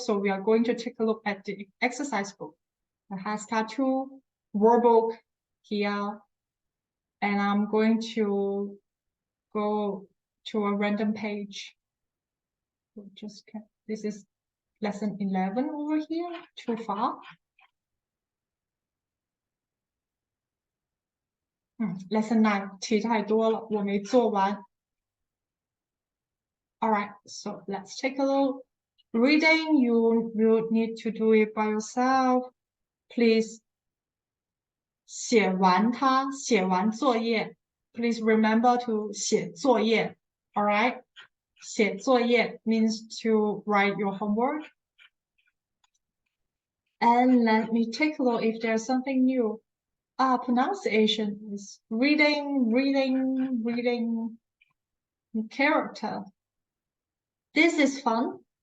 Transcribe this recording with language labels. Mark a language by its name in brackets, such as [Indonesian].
[English] So we are going to take a look at the exercise book. The HSK 2 workbook here. And I'm going to go to a random page. This is lesson 11 over here, too far. Lesson 9, [Chinese] 题太多了，我没做完。 [English] Alright, so let's take a look. Reading, you will need to do it by yourself. Please [Chinese] 写完它，写完作业. [English] Please remember to [Chinese] 写作业. [English] Alright? 写作业 means to write your homework. And let me take a look if there's something new. Pronunciation is reading, character. This is fun.